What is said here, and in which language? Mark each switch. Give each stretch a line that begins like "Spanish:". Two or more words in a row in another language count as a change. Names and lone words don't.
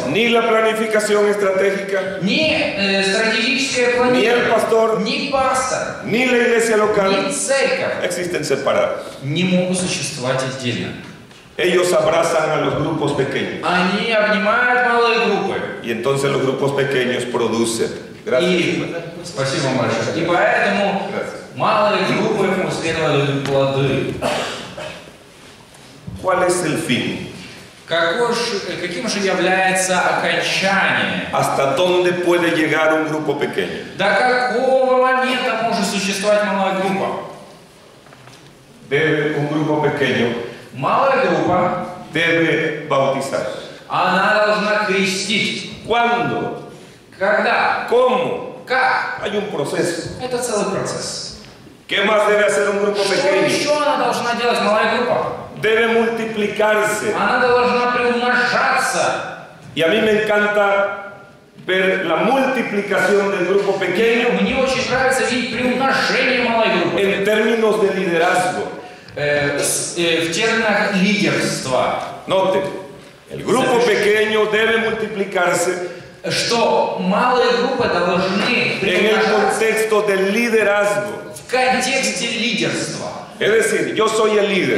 Spanish: la planificación estratégica,
Russian: Ни стратегическое
Spanish: ni el
Russian: планирование,
Spanish: pastor,
Russian: ни пастор,
Spanish: ni la iglesia local
Russian: ни церковь
Spanish: existen separados.
Russian: не могут существовать отдельно.
Spanish: Ellos abrazan a los grupos pequeños
Russian: Они обнимают малые группы.
Spanish: y entonces los grupos pequeños producen. Gracias.
Russian: И, спасибо вам большое. И поэтому
Spanish: Gracias.
Russian: малые группы последовали плоды.
Spanish: ¿Cuál es el fin?
Russian: Каким же является окончание?
Spanish: ¿Hasta dónde puede llegar un grupo pequeño?
Russian: До какого момента может существовать малая группа?
Spanish: Un grupo pequeño
Russian: Малая группа,
Spanish: debe bautizar.
Russian: она должна крестить.
Spanish: ¿Cuándo?
Russian: Когда?
Spanish: ¿Cómo?
Russian: Как?
Spanish: Hay un proceso.
Russian: Это целый процесс.
Spanish: ¿Qué más debe hacer un grupo
Russian: Что
Spanish: pequeño?
Russian: еще она должна делать, малая группа?
Spanish: Debe multiplicarse.
Russian: Она должна приумножаться.
Spanish: Y a mí me encanta ver la multiplicación del grupo pequeño
Russian: Мне очень нравится видеть приумножение малой группы.
Spanish: en términos de liderazgo.
Russian: В терминах лидерства.
Spanish: Noten, el grupo pequeño debe multiplicarse
Russian: Что малые группы должны
Spanish: en el
Russian: приумножаться
Spanish: contexto del liderazgo.
Russian: в контексте лидерства.
Spanish: Es decir, yo soy el líder.